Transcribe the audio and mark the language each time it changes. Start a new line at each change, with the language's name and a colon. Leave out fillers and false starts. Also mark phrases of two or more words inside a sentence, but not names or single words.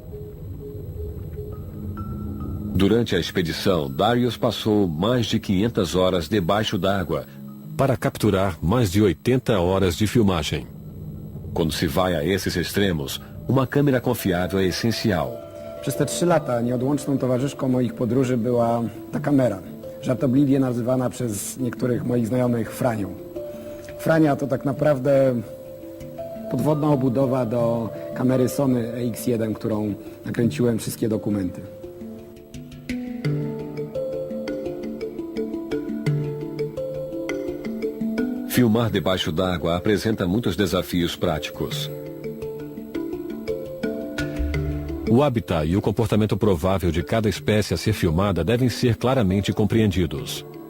Portuguese: Durante a expedição, Dariusz passou mais de 500 horas debaixo d'água para capturar mais de 80 horas de filmagem. Quando se vai a esses extremos, uma câmera confiável é essencial.
Polish: Przez te 3 lata nieodłączną towarzyszką moich podróży była ta kamera, żartobliwie nazywana przez niektórych moich znajomych Franią. Frania to tak naprawdę podwodna obudowa do kamery Sony EX1, którą nakręciłem wszystkie dokumenty.
Portuguese: Filmar debaixo d'água apresenta muitos desafios práticos. O habitat e o comportamento provável de cada espécie a ser filmada devem ser claramente compreendidos.